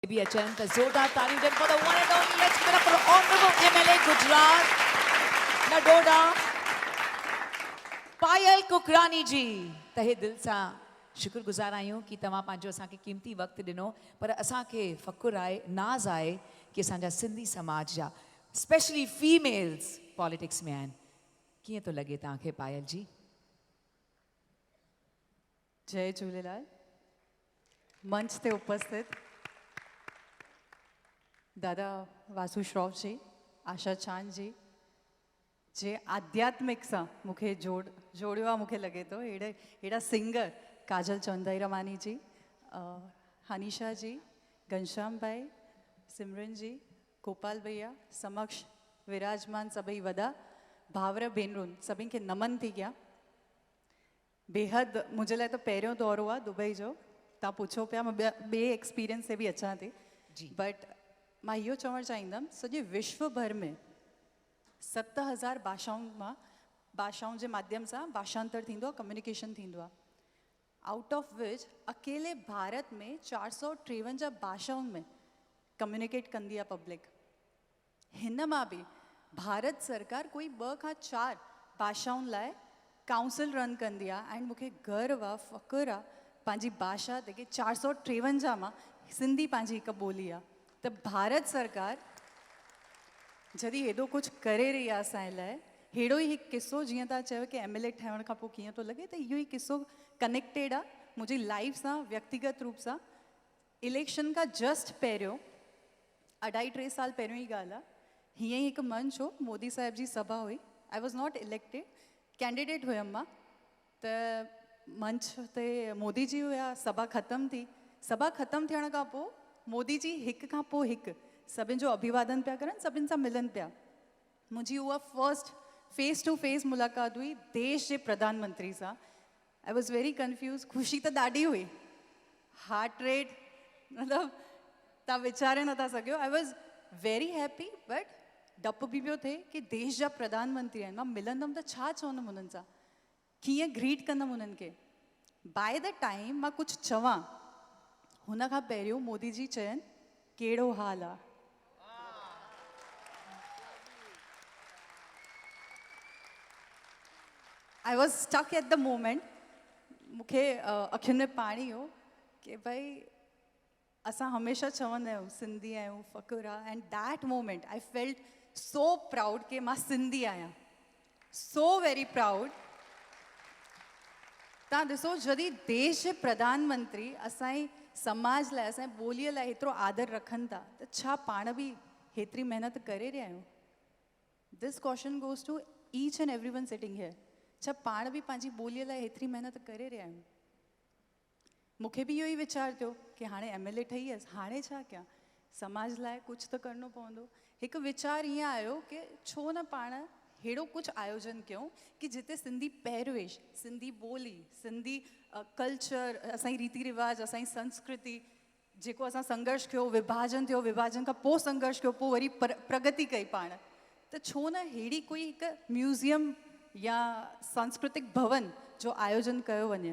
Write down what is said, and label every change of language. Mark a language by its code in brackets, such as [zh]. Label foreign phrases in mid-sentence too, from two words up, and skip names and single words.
[en] Be a chant, a [hi] जोरदार ताली दें [en] for the one and only. Let's give it up for Honorable MLA Gujarat, Nadoda, पायल कुकरानी जी. [sd] तहे दिल सां शुक्रगुज़ार आहियूं कि तव्हां पंहिंजो असांखे क़ीमती वक़्तु ॾिनो, पर असांखे फ़ख़ुरु आहे, नाज़ आहे कि असांजा सिंधी समाज जा [en] specially females [sd] पॉलिटिक्स में आहिनि. कीअं थो लॻे तव्हांखे पायल जी? जय झूलेलाल. मंच ते उपस्थित दादा वासु श्रॉफ जी, आशा चांद जी, जे आध्यात्मिक सां मूंखे जोड़ियो आहे. मूंखे लॻे थो अहिड़ा सिंगर काजल चौंदाईरमानी जी, हनीशा जी, घनश्याम भाई, सिमरन जी, गोपाल भैया समक्ष विराजमान सभई वॾा भावर भेनरुनि सभिनि खे नमन थी कयां. बेहद मुंहिंजे लाइ त पहिरियों दौरो आहे दुबई जो. तव्हां पुछो पिया, मां ॿिए एक्सपीरियंस से बि अचां थी. बट मां इहो चवणु चाहींदमि, सॼे विश्व भर में 7000 भाषाउनि जे माध्यम सां भाषांतर थींदो आहे, कम्युनिकेशन थींदो आहे. [en] out of which [sd] अकेले भारत में 453 भाषाउनि में कम्युनिकेट कंदी आहे पब्लिक. हिन मां बि भारत सरकार कोई 2 खां 4 भाषाउनि लाइ [en] council run [sd] कंदी आहे. एंड मूंखे गर्व आहे, फ़ख़ुरु आहे पंहिंजी भाषा ते कि 453 मां सिंधी पंहिंजी हिकु ॿोली आहे. त भारत सरकार जॾहिं हेॾो कुझु करे रही आहे असांजे लाइ, हेड़ो ई हिकु किस्सो, जीअं तव्हां चयो कि MLA ठहण खां पोइ कीअं थो लॻे, त इहो ई किस्सो कनेक्टेड आहे मुंहिंजी लाइफ सां, व्यक्तिगत रूप सां. इलेक्शन खां जस्ट पहिरियों 2.5-3 साल पहिरियों ई ॻाल्हि आहे, हीअं ई हिकु मंच हो, मोदी साहिब जी सभा हुई. [en] I was not elected, [sd] कैंडिडेट हुयमि मां. त मंच ते मोदी जी हुया, सभा ख़तमु थी. सभा ख़तमु थियण खां पोइ मोदी जी हिक खां पोइ हिकु सभिनि जो अभिवादन पिया करनि, सभिनि सां मिलनि पिया. मुंहिंजी उहा [en] first face to face [sd] मुलाक़ात हुई देश जे प्रधानमंत्री सां. [en] I was very confused. [sd] ख़ुशी त ॾाढी हुई, [en] heart rate [sd] मतिलबु तव्हां वीचारे नथा सघो. [en] I was very happy, but [sd] डपु बि पियो थिए कि देश जा प्रधानमंत्री आहिनि, मां मिलंदमि त छा चवंदमि उन्हनि सां, कीअं ग्रीट कंदमि उन्हनि खे. [en] by the time [sd] मां कुझु चवां, हुन खां पहिरियों मोदी जी चयनि, कहिड़ो हाल आहे. [en] I was stuck at the moment. [sd] मूंखे अखियुनि में पाणी हो कि भाई असां हमेशह चवंदा आहियूं सिंधी आहियूं, फ़ख़ुरु आहे. [en] And that moment I felt so proud [sd] कि मां सिंधी आहियां, [en] so very proud. [sd] तव्हां ॾिसो, जॾहिं देश जे प्रधानमंत्री असांजी समाज लाइ, असांजी ॿोलीअ लाइ हेतिरो आदर रखनि था, त छा पाण बि हेतिरी महिनत करे रहिया आहियूं? [en] This question goes to each and every one sitting here. [sd] छा पाण बि पंहिंजी ॿोलीअ लाइ हेतिरी महिनत करे रहिया आहियूं? मूंखे बि इहो ई वीचार थियो कि हाणे MLA ठही वियसि, हाणे छा कयां, समाज लाइ कुझु त करिणो पवंदो. हिकु वीचार ईअं आयो कि छो न पाण अहिड़ो कुझु आयोजन कयूं कि जिते सिंधी पहिरवेश, सिंधी ॿोली, सिंधी कल्चर, असांजी रीति रिवाज, असांजी संस्कृति, जेको असां संघर्ष कयो, विभाजन थियो, विभाजन खां पोइ संघर्ष कयो, पोइ वरी प्रगति कई पाण, त छो न अहिड़ी कोई हिकु म्यूज़ियम या सांस्कृतिक भवन जो आयोजन कयो वञे.